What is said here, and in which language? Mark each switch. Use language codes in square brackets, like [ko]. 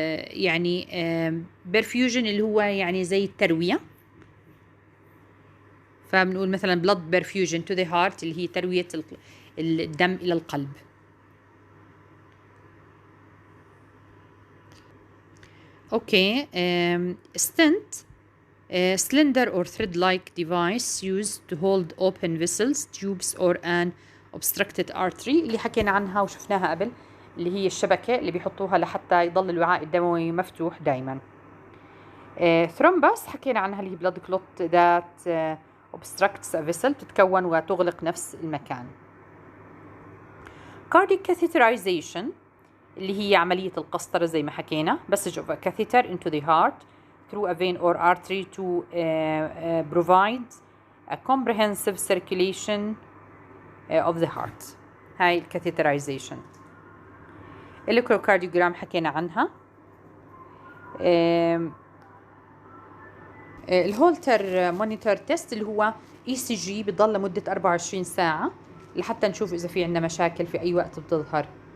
[ar] يعني perfusion اللي هو يعني زي التروية، فبنقول مثلا [en] blood perfusion to the heart [ar] اللي هي تروية الدم إلى القلب. Okay, stent, [en] slender or thread-like device used to hold open vessels, tubes or an obstructed artery [ar] اللي حكينا عنها وشفناها قبل، اللي هي الشبكة اللي بيحطوها لحتى يضل الوعاء الدموي مفتوح دايما. thrombus حكينا عنها اللي هي [en] blood clot that obstructs a vessel، [ar] تتكون وتغلق نفس المكان. [en] cardiac catheterization [ar] اللي هي عملية القسطرة زي ما حكينا، [en] passage of a catheter into the heart through a vein or artery to provide a comprehensive circulation of the heart. [ar] هاي الكاثيترايزيشن. الكتروكارديوجرام حكينا عنها. الهولتر مونيتور تيست اللي هو ECG بضل لمدة 24 ساعة لحتى نشوف إذا في عندنا مشاكل في أي وقت بتظهر.